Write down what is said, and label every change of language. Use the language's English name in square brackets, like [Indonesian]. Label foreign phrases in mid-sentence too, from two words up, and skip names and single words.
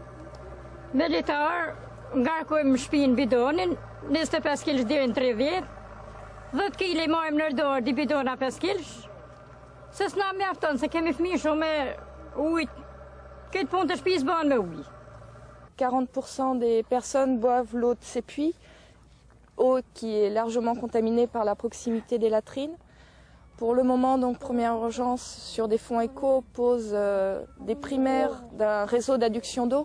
[Albanian] Me litar, ngarkojmë shpinë bidonin, 25 kg deri në 30, 10 kg marrim në dorë di bidona 5 kg. Se s'na mjafton, se kemi fëmijë shumë me ujë, këtë punë të shtëpisë bëhen me ujë. [French] 40% des personnes boivent l'eau de ces puits, eau qui est largement contaminée par la proximité des latrines. Pour le moment, donc, Première Urgence, sur des fonds éco, pose des primaires d'un réseau d'adduction d'eau.